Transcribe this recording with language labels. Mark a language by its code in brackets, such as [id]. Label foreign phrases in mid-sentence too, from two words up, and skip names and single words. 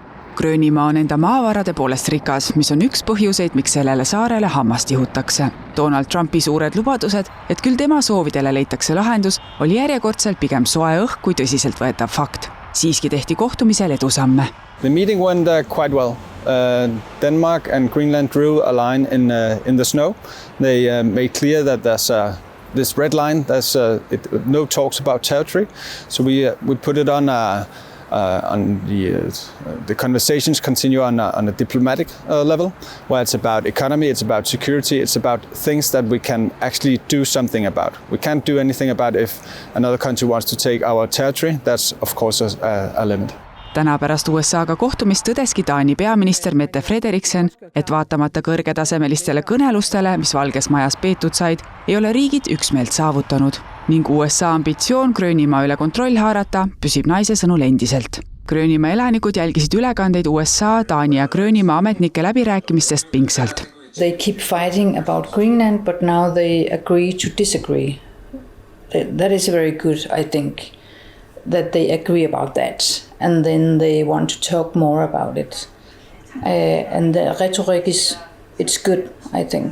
[et] Gröönimaa on enda maavarade poolest rikas, mis on üks põhjuseid, miks sellele saarele hammast ihutakse. Donald Trumpi suured lubadused, et küll tema soovidele leitakse lahendus, oli järjekordselt pigem soe õhk kui tõsiselt võetav fakt. Siiski tehti kohtumisel edusamme. [en] The meeting went quite well. Denmark and Greenland drew a line in the snow. They made clear that there's this red line. There's no talks about territory. So we put it on the conversations continue on a diplomatic level, where it's about economy, it's about security, it's about things that we can actually do something about. We can't do anything about if another country wants to take our territory. That's of course a limit. [et] Täna pärast USA-ga kohtumist tõdeski Taani peaminister Mette Frederiksen, et vaatamata kõrgetasemelistele kõnelustele, mis Valges Majas peetud said, ei ole riigid üksmeelt saavutanud ning USA ambitsioon Gröönimaa üle kontroll haarata püsib naise sõnul endiselt. Gröönimaa elanikud jälgisid ülekandeid USA, Taani ja Gröönimaa ametnike läbirääkimistest pingsalt. [en] They keep fighting about Greenland, but now they agree to disagree. That is very good, I think, that they agree about that. And then they want to talk more about it. And the rhetoric it's good, I think.